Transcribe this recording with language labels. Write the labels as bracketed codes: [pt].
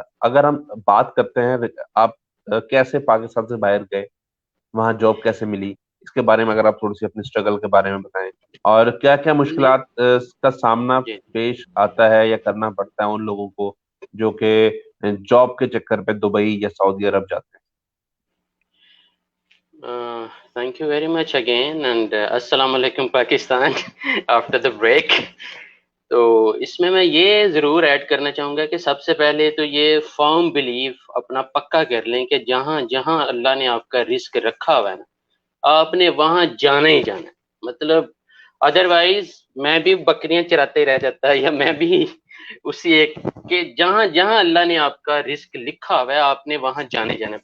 [ur] اگر ہم بات کرتے ہیں آپ کیسے پاکستان سے باہر گئے، وہاں جاب کیسے ملی، اس کے بارے میں اگر آپ تھوڑی سی اپنی اسٹرگل کے بارے میں بتائیں، اور کیا کیا مشکلات کا سامنا جی پیش آتا ہے یا کرنا پڑتا ہے ان لوگوں کو جو کہ جاب کے چکر پہ دبئی یا سعودی عرب جاتے ہیں. [en] thank you very much again and السلام علیکم Pakistan after the break. [ur] تو اس میں یہ ضرور ایڈ کرنا چاہوں گا کہ سب سے پہلے تو یہ فرم بلیف اپنا پکا کر لیں کہ جہاں جہاں اللہ نے آپ کا رزق رکھا ہوا ہے نا، آپ نے وہاں جانا ہی جانا ہے. مطلب ادروائز میں بھی بکریاں چراتے ہی رہ جاتا ہے، یا میں بھی اسی ایک کہ جہاں جہاں اللہ نے آپ کا رزق لکھا ہوا ہے آپ نے وہاں جانے جانا ہے.